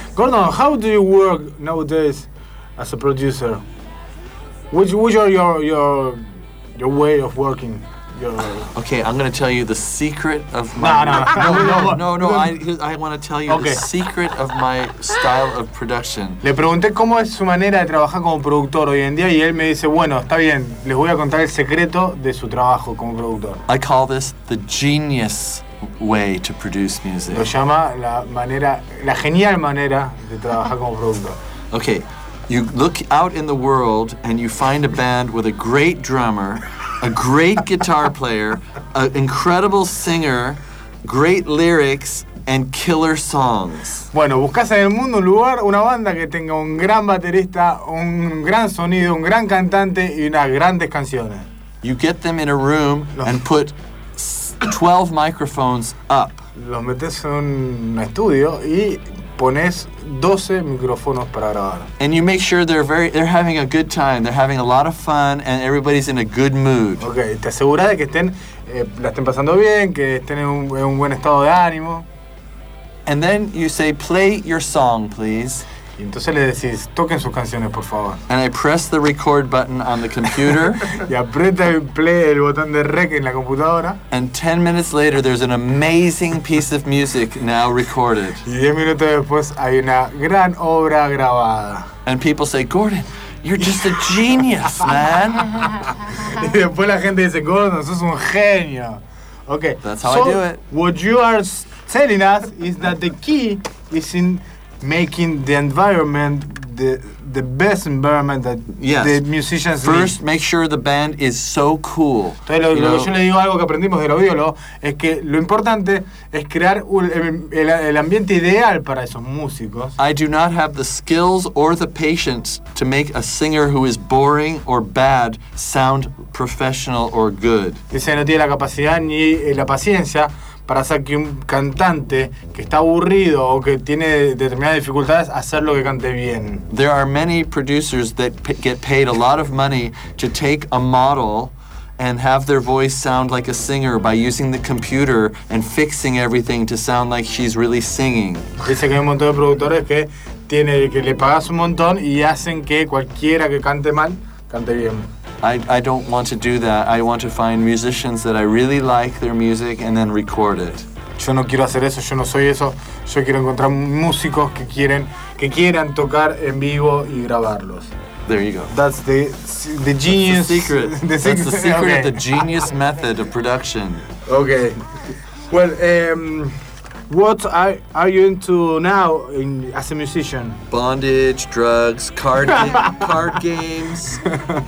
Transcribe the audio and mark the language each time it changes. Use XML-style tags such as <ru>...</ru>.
<en>Gordon, how do you work nowadays as a producer? Which are your way of working? Okay, I'm gonna tell you the secret of my I want to tell you the secret of my style of production.</en> <es>Le pregunté cómo es su manera de trabajar como productor hoy en día y él me dice, bueno, está bien, les voy a contar el secreto de su trabajo como productor.</es> <en>I call this the genius way to produce music.</en> <es>Lo llama la genial manera de trabajar como productor.</es> <en>Okay, you look out in the world and you find a band with a great drummer, a great guitar player, an incredible singer, great lyrics, and killer songs.</en> <es>Bueno, buscas en el mundo un lugar, una banda que tenga un gran baterista, un gran sonido, un gran cantante y unas grandes canciones.</es> <en>You get them in a room and put 12 microphones up.</en> <es>Los metes en un estudio y pones 12 micrófonos para grabar.</es> <en>And you make sure they're having a good time, they're having a lot of fun, and everybody's in a good mood.</en> <es>Okay, te aseguras de que la estén pasando bien, que estén en un buen estado de ánimo.</es> <en>And then you say, play your song, please.</en> <es>Y entonces le decís, toquen sus canciones, por favor.</es> <en>And I press the record button on the computer.</en> <es>Y aprieta el play, el botón de rec en la computadora.</es> <en>And 10 minutes later, there's an amazing piece of music now recorded.</en> <es>Y 10 minutos después, hay una gran obra grabada.</es> <en>And people say, Gordon, you're just a genius, man.</en> <es>Y después la gente dice, Gordon, sos un genio.</es> <en>Okay. That's how I do it. What you are telling us is that the key is in making the environment the best environment that the musicians need. First, make sure the band is so cool.</en> <es>Entonces, lo que yo le digo, algo que aprendimos del audiólogo, es que lo importante es crear el ambiente ideal para esos músicos.</es> <en>I do not have the skills or the patience to make a singer who is boring or bad sound professional or good.</en> <es>Dice, no tiene la capacidad ni la paciencia para hacer que un cantante que está aburrido o que tiene determinadas dificultades hacer lo que cante bien.</es> <en>There are many producers that get paid a lot of money to take a model and have their voice sound like a singer by using the computer and fixing everything to sound like she's really singing.</en> <es>Dice que hay un montón de productores que le pagas un montón y hacen que cualquiera que cante mal cante bien.</es> <en>I don't want to do that. I want to find musicians that I really like their music and then record it.</en> <es>Yo no quiero hacer eso, yo no soy eso. Yo quiero encontrar músicos que quieran tocar en vivo y grabarlos.</es> <en>There you go. That's the genius. That's the secret. That's the secret of the genius method of production. Okay. Well, What are you into now in, as a musician? Bondage, drugs, card games.</en> <es>Drogas.</es>